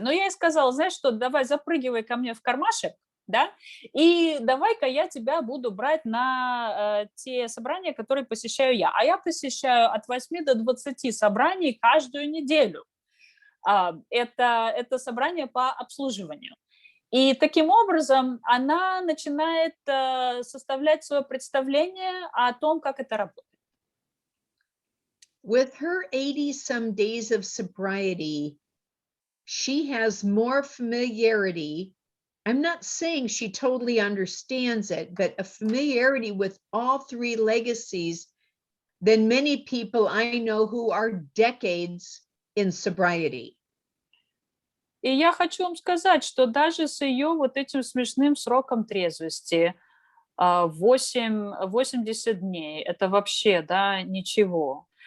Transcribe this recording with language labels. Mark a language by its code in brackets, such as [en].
[ru] Но я ей сказала, знаешь что, давай запрыгивай ко мне в кармашек, да, и давай-ка я тебя буду брать на те собрания, которые посещаю я. А я посещаю от 8 до 20 собраний каждую неделю. Это собрание по обслуживанию. И таким образом она начинает составлять свое представление о том, как это работает. [en] With her 80-some days of sobriety, she has more familiarity. I'm not saying she totally understands it, but a familiarity with all three legacies than many people I know who are decades in sobriety. [ru] И я хочу вам сказать, что даже с ее вот этим смешным сроком трезвости, 80 дней, это вообще, да, ничего.